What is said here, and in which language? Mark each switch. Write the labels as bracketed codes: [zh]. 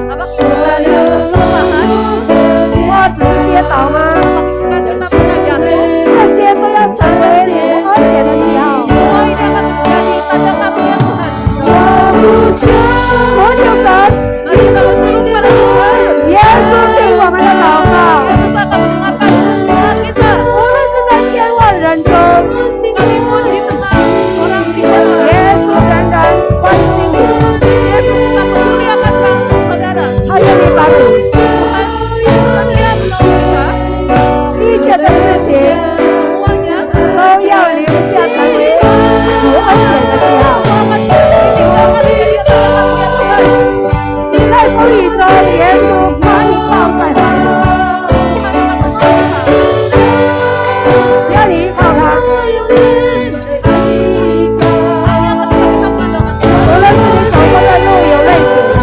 [id] Apakah kita ada kelemahan? [zh] 或只是跌倒吗？ [id] Apakah kita pernah jatuh? [zh] 这些都要成为主恩典的记号。 [id] Semua ini akan menjadi tanda karunia Tuhan. [zh] 呼求神， [id] Mari kita berseru kepada Tuhan. [zh] 耶稣听我们的祷告， [id] Yesus akan mendengarkan doa kita. [zh] 无论是在千万人中， [id] Sekalipun di tengah orang di jalan, [zh] 耶稣仍然关心你， [id] Yesus tetap memuliakan kamu, saudara. [zh] 他愿意帮你。 [id] Tuhan bersedia menolong kita. [zh] 一切的事情 [id] Semuanya [zh] 都要留下成为主恩典的记号。 [id] akan ditinggalkan menjadi tanda karunia Tuhan. [zh] 你在风雨中，耶稣把你抱在怀里， [id] Tuhan akan memberkati. [zh] 只要你依靠他， [id] Hanya ketika kita pandangkan Tuhan, [zh] 无论是你走过的路有泪水，